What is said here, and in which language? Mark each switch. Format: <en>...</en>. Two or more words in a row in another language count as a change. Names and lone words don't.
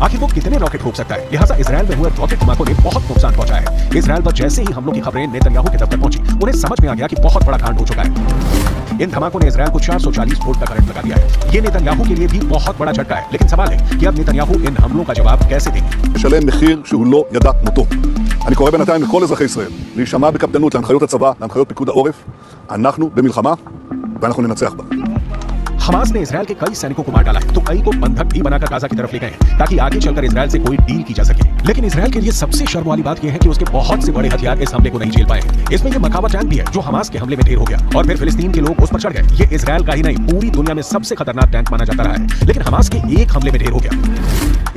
<hi>आखिर वो कितने रॉकेट रोक सकता है? लिहाजा इजराइल में हुए रॉकेट धमाकों ने बहुत नुकसान पहुंचाया है। इजराइल पर जैसे ही हमलों की खबरें नेतन्याहू के दफ्तर पहुंची, उन्हें समझ में आ गया कि बहुत बड़ा कांड हो चुका है। इन धमाकों ने इजराइल को 440 वोल्ट का करंट लगा दिया है। ये नेतन्याहू के लिए भी बहुत बड़ा झटका है, लेकिन सवाल है कि अब नेतन्याहू इन हमलों का जवाब कैसे देंगे?</hi> <he>לשלם מחיר שהוא לא ידע כמותו. אני קורא בינתיים לכל אזרחי ישראל להישמע בקפדנות להנחיות הצבא, להנחיות פיקוד העורף. אנחנו במלחמה ואנחנו ננצח בה.</he> <hi>हमास ने इजराइल के कई सैनिकों को मार डाला है, तो कई को बंधक भी बनाकर गाजा की तरफ ले गए हैं, ताकि आगे चलकर इजराइल से कोई डील की जा सके। लेकिन इजराइल के लिए सबसे शर्म वाली बात यह है कि उसके बहुत से बड़े हथियार इस हमले को नहीं झेल पाए हैं। इसमें यह मकाबा टैंक भी है, जो हमास के हमले में ढेर हो गया और फिर फिलिस्तीन के लोग उस पर चढ़ गए। ये इजराइल का ही नहीं, पूरी दुनिया में सबसे खतरनाक टैंक माना जाता रहा है, लेकिन हमास के एक हमले में ढेर हो गया।</hi>